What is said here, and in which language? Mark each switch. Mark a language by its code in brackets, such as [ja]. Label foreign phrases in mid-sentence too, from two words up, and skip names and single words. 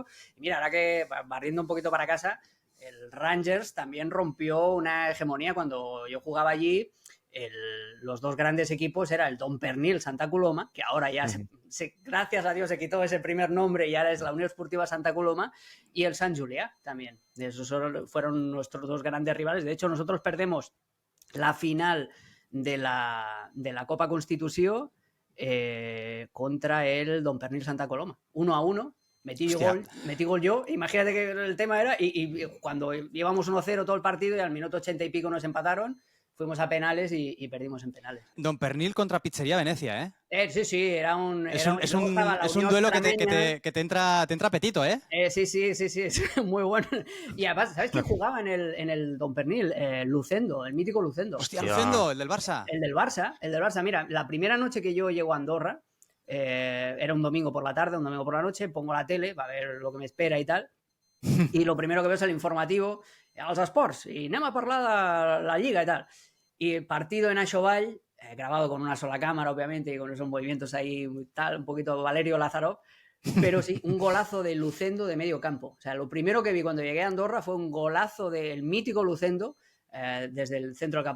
[es] Y mira, ahora que barriendo un poquito para casa, el Rangers también rompió una hegemonía cuando yo jugaba allí. Los dos grandes equipos era el Don Pernil Santa Coloma, que ahora ya, gracias a Dios, se quitó ese primer nombre y ahora es la Unión Esportiva Santa Coloma, y el Sant Julià también. Esos fueron nuestros dos grandes rivales. De hecho, nosotros perdemos la final de la Copa Constitució contra el Don Pernil Santa Coloma. 1-1. Metí gol yo, imagínate que el tema era, y cuando íbamos 1-0 todo el partido y al minuto 80 y pico nos empataron, fuimos a penales y perdimos en penales. Don Pernil contra Pizzería Venecia, ¿eh? Sí, era un... Es un duelo que te entra apetito, ¿eh? Sí, es muy bueno. Y además, ¿sabes quién jugaba en el Don Pernil? Lucendo, el mítico Lucendo. Hostia, Lucendo, el del Barça. El del Barça. Mira, la primera noche que yo llego a Andorra, era un domingo por la tarde, un domingo por la noche, pongo la tele para ver lo que me espera y tal, y lo primero que veo es el informativo [ca] als esports, i anem a parlar de la Lliga [es] y tal. Y partido en Aixovall, grabado con una sola cámara, obviamente, y con esos movimientos ahí, tal, un poquito Valerio Lázaro, pero sí, un golazo de Lucendo de medio campo. O sea, lo primero que vi cuando llegué a Andorra fue un golazo del mítico Lucendo desde el centro del campo.